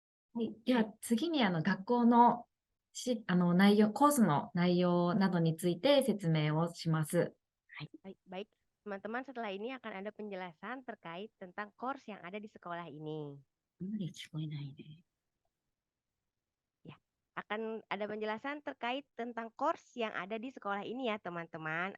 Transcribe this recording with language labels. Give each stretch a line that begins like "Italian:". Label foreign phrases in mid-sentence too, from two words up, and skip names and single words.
Japanese: はい。では次に学校の内容、コースの内容などについて説明をします。はい。
Indonesian: Baik, baik. Teman-teman, setelah ini akan ada penjelasan terkait tentang course yang ada di sekolah ini.
Japanese: あんまり聞こえないね。
Indonesian: Ya, akan ada penjelasan terkait tentang course yang ada di sekolah ini ya, teman-teman.